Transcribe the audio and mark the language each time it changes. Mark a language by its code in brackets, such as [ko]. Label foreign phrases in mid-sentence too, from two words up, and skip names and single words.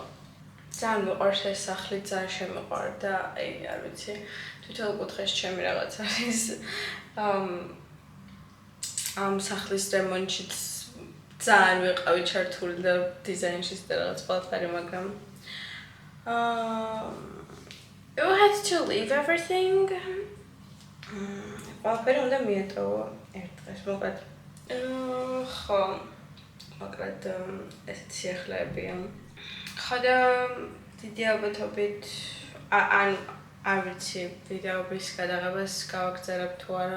[ka] ძალიან მიყვარს ეს სახლი, ძალიან შემიყვარდა, აი, არ ვიცი, თვითონ კუთხეში ჩემი რაღაც არის. ამ სახლის რემონტშიც ძალიან ვიყავი ჩართული და დიზაინშიც და რაღაც ყველაფერი, მაგრამ [en] you had to leave everything. [ka] ყველაფერი უნდა მიეტოვა ერთ დღეს, მოკლედ. ხო, მოკლედ ესეთი სიახლეებია. ხოდა დიდი ალბათობით არ ვიცი ვიდეოების გადაღებას გავაგრძელებ თუ არა.